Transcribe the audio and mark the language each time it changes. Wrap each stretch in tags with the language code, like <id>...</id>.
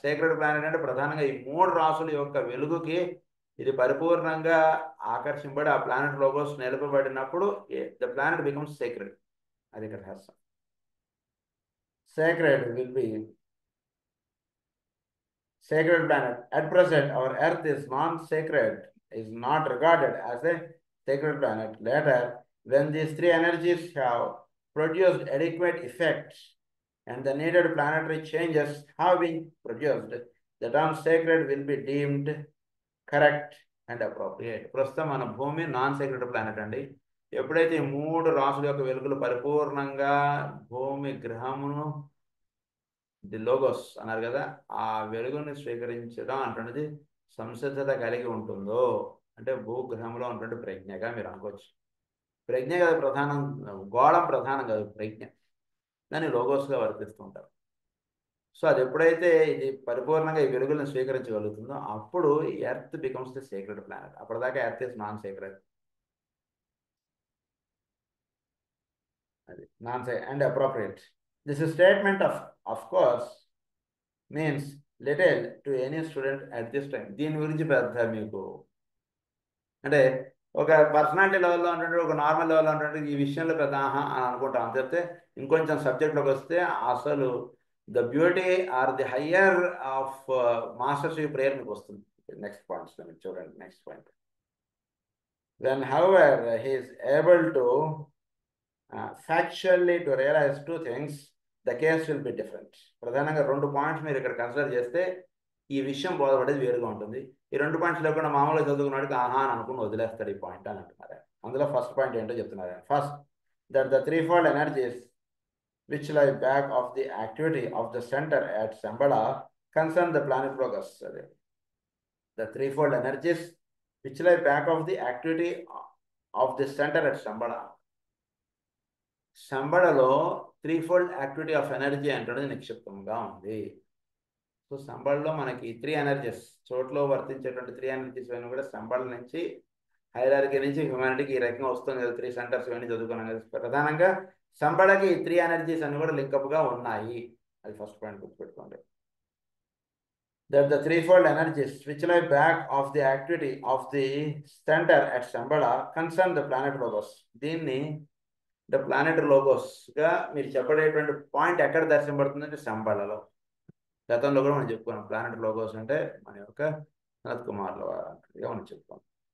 <te>Sacred planet అంటే ప్రధానంగా ఈ 3 రాసుల యొక్క వెలుగుకి ఇది పరిపూర్ణంగా ఆకర్షింపబడి ఆ planet logos నిలపబడినప్పుడు</te> <en>The planet becomes sacred.</en> <te>అది ఇక్కడ రహస్యం.</te> <en>Sacred will be sacred planet. At present, our Earth is non-sacred, is not regarded as a sacred planet. Later, when these 3 energies have produced adequate effects and the needed planetary changes have been produced, the term sacred will be deemed correct and appropriate.</en> <te>ప్రస్తుతం మన భూమి non sacred planet అండి. ఎప్పుడైతే 3 రాసుల యొక్క వెలుగులు పరిపూర్ణంగా భూమి గ్రహమును, ది లోగోస్ అన్నారు కదా, ఆ వెలుగుని స్వీకరించడం అంటున్నది సంసిద్ధత కలిగి ఉంటుందో, అంటే భూగ్రహంలో ఉన్నటువంటి ప్రజ్ఞగా మీరు అనుకోవచ్చు. ప్రజ్ఞ కదా ప్రధానం, గోళం ప్రధానం కాదు, ప్రజ్ఞ. దాన్ని లోగోస్గా వర్తిస్తుంటారు. సో అది ఎప్పుడైతే ఇది పరిపూర్ణంగా ఈ వెలుగులను స్వీకరించగలుగుతుందో అప్పుడు</te> <en>Earth becomes the sacred planet.</en> <te>అప్పటిదాకా</te> <en>Earth is non sacred.</en> <te>అది</te> <en>Non సే and appropriate. This statement of course means little to any student at this time.</en> <te>దీని గురించి పెద్ద మీకు అంటే ఒక పర్సనాలిటీ లెవెల్లో అంటే ఒక నార్మల్ లెవెల్లో అంటే ఈ విషయంలో పెద్ద ఆహా అని అనుకుంటాం. చెప్తే ఇంకొంచెం సబ్జెక్ట్లోకి వస్తే అసలు</te> <en>the beauty or the higher of mastership prayer</en> <te>మీకు వస్తుంది. నెక్స్ట్ పాయింట్స్ మీరు చూడండి.</te> <en>Next point, when however he is able to factually to realize 2 things, the case will be different.</en> <te>ప్రధానంగా 2 పాయింట్స్ మీరు ఇక్కడ కన్సిడర్ చేస్తే ఈ విషయం బోధపడేది వేరుగా ఉంటుంది. ఈ 2 పాయింట్స్ లేకుండా మామూలుగా చదువుకున్నాడికి ఆహా అని అనుకుని వదిలేస్తాడు ఈ పాయింట్ అని అంటున్నారు. అందులో ఫస్ట్ పాయింట్ ఏంటో చెప్తున్నారు.</te> <en>First, that the threefold energies which lie back of the activity of the center at Shambhala concern the planet Logos. The threefold energies which lie back of the activity of the center at Shambhala.</en> <te>శంబళలో</te> <en>3-fold activity of energy</en> <te>అంటే నిక్షిప్తంగా ఉంది. So శంబళలో మనకి 3 energies చోట్లో వర్తించేటువంటి 3 energies అన్నీ కూడా శంబళ నుంచి hierarchy నుంచి హ్యుమానిటీకి ఈ రకంగా వస్తుంది కదా, 3 సెంటర్స్ ఇవన్నీ చదువుకున్నాం కదా. ప్రధానంగా సంబళకి ఈ 3 ఎనర్జీస్ అన్ని కూడా లింకప్గా ఉన్నాయి. అది ఫస్ట్ పాయింట్ గుర్తుపెట్టుకోండి.</te> <en>That the threefold energies which lie back of the activity of the center at Shambhala concern the planet logos.</en> <te>దీన్ని ద ప్లానెట్ లోగోస్గా మీరు చెప్పడేటువంటి పాయింట్ ఎక్కడ దర్శనపడుతుందంటే శంబళలో. గతంలో కూడా మనం చెప్పుకున్నాం ప్లానెట్ లోగోస్ అంటే మన యొక్క సనత్ కుమార్ల వారిగా మనం చెప్పుకున్నాం.</te>